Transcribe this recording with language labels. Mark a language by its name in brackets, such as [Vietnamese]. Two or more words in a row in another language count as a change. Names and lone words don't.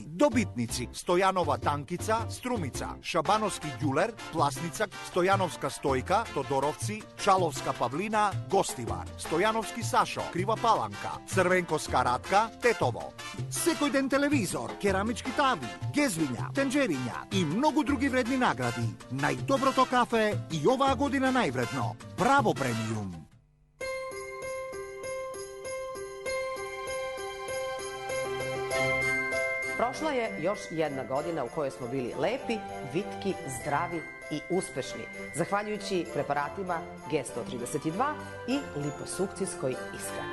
[Macedonian] Добитници: Стојанова танкица, Струмица, Шабановски ѓулер, Пласница, Стојановска стојка, Тодоровци, Чаловска павлина, Гостивар, Стојановски Сашо, Крива Паланка, Црвенковска Радка, Тетово. Секој ден телевизор, керамички тави, гезвиња, тенџериња и многу други вредни награди. Најдоброто кафе и оваа година највредно. Браво премиум! [Serbian] Prošla je još jedna godina u kojoj smo bili lepi, vitki, zdravi i uspešni, zahvaljujući preparatima G132 i liposukcijskoj ishrani.